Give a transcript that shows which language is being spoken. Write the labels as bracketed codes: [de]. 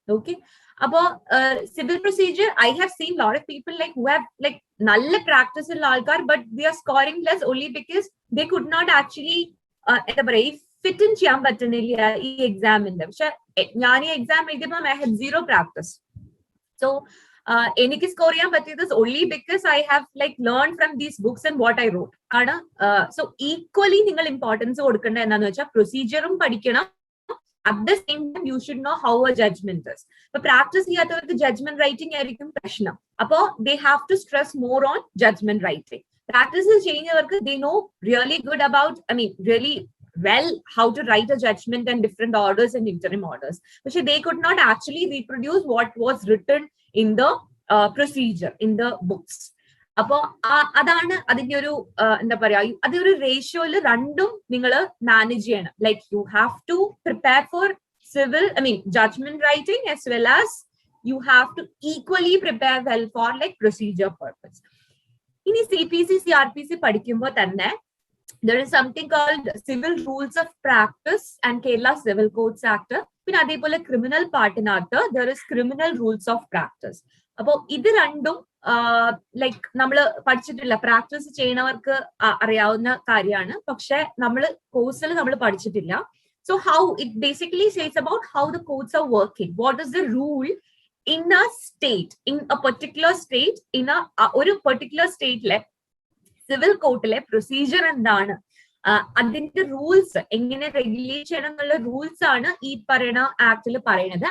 [en] okay, അപ്പോ civil procedure I have seen lot of people like who have like [ml] നല്ല practice ഉള്ള ആൾക്കാർ, [en] but they are scoring less only because they could not actually [ml] എന്താ പറയാ fit in ചെയ്യാൻ പറ്റുന്നില്ല ഈ എക്സാമിന്റെ. പക്ഷെ ഞാൻ ഈ എക്സാം എഴുതിയപ്പോൾ [en] I have 0 practice. So [ml] എനിക്ക് സ്കോർ ചെയ്യാൻ പറ്റിയത് [en] Only because I have like learn from these books and what I rote ആണ്. [ml] സോ ഈക്വലി നിങ്ങൾ ഇമ്പോർട്ടൻസ് കൊടുക്കേണ്ടത് എന്താണെന്ന് വെച്ചാൽ പ്രൊസീജിയറും പഠിക്കണം, [en] at the same time you should know how a judgment is. But practice ചെയ്യാത്തവർക്ക് judgment writing [ml] ആയിരിക്കും പ്രശ്നം. അപ്പോൾ [en] they have to stress more on judgment writing. Practice ചെയ്യുന്നവർക്ക് they know really good about, really well how to write a judgment and different orders and interim orders. But they could not actually reproduce what was written in the procedure, in the books. [ml] അപ്പോ അതാണ് അതിന്റെ ഒരു എന്താ പറയാ, അതൊരു റേഷ്യോയില് രണ്ടും നിങ്ങൾ manage ചെയ്യണം. [en] Like you have to prepare for civil judgment writing as well as you have to equally prepare well for like procedure purpose. [ml] ഇനി CPC CRPC പഠിക്കുമ്പോൾ തന്നെ [en] there is something called Civil Rules of Practice and Kerala Civil Codes Act. [ml] പിന്നെ അതേപോലെ criminal പാർട്ടിനകത്ത് [en] there is Criminal Rules of Practice. [ml] അപ്പോ ഇത് രണ്ടും like നമ്മൾ പഠിച്ചിട്ടില്ല, പ്രാക്ടീസ് ചെയ്യുന്നവർക്ക് അറിയാവുന്ന കാര്യമാണ്, പക്ഷെ നമ്മൾ കോഴ്സിൽ നമ്മൾ പഠിച്ചിട്ടില്ല. [en] so how it basically says about how the codes are working, what is the rule in a state, in a particular state, in [ml] ഒരു പെർട്ടിക്കുലർ സ്റ്റേറ്റിലെ സിവിൽ കോർട്ടിലെ പ്രൊസീജിയർ എന്താണ്, അതിന്റെ റൂൾസ് എങ്ങനെ റെഗുലേറ്റ് ചെയ്യണം എന്നുള്ള റൂൾസ് ആണ് ഈ പറയുന്ന ആക്ടിൽ പറയുന്നത്.